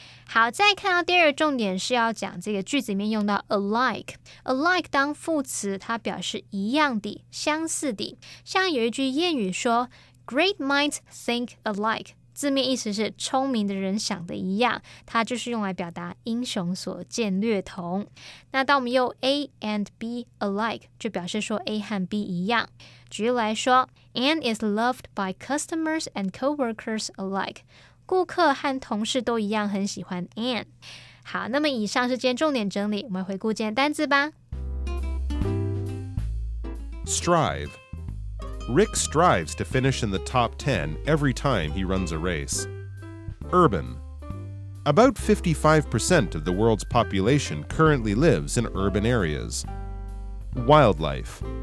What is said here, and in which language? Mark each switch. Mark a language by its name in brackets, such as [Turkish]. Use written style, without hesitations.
[Chinese] 好，再看到第二个重点是要讲这个句子里面用到 alike 当副词，它表示一样的、相似的。像有一句谚语说 [English] Great minds think alike， [Chinese] 字面意思是聪明的人想的一样，它就是用来表达英雄所见略同。那当我们用 A and B alike， 就表示说 A 和 B 一样。举例来说 [English] Anne is loved by customers and coworkers alike， [Chinese] 顾客和同事都一样很喜欢 Anne。好，那么以上是今天重点整理，我们回顾今天单字吧。 [English] Strive. Rick strives to finish in the top 10 every time he runs a race. Urban. About 55% of the world's population currently lives in urban areas. Wildlife.